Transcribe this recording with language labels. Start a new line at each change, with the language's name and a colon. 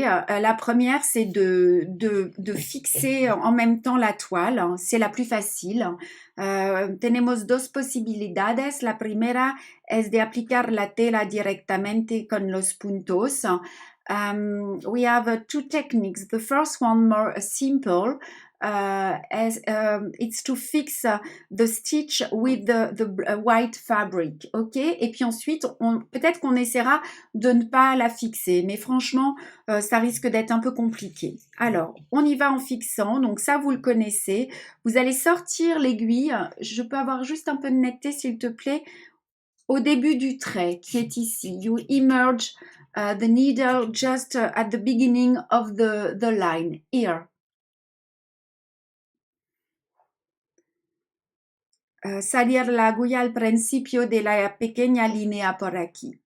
French: La première, c'est de fixer en même temps la toile. C'est la plus facile.
Spanish: Tenemos dos posibilidades. La primera es de aplicar la tela directamente con los puntos.
English: We have two techniques. The first one, more simple, it's to fix the stitch with the white fabric, ok?
French: Et puis ensuite, peut-être qu'on essaiera de ne pas la fixer, mais franchement, ça risque d'être un peu compliqué. Alors, on y va en fixant, donc ça, vous le connaissez. Vous allez sortir l'aiguille. Je peux avoir juste un peu de netteté, s'il te plaît, au début du trait qui est ici.
English: You emerge the needle just at the beginning of the line, here.
Spanish: salir la aguja al principio de la pequeña línea por aquí.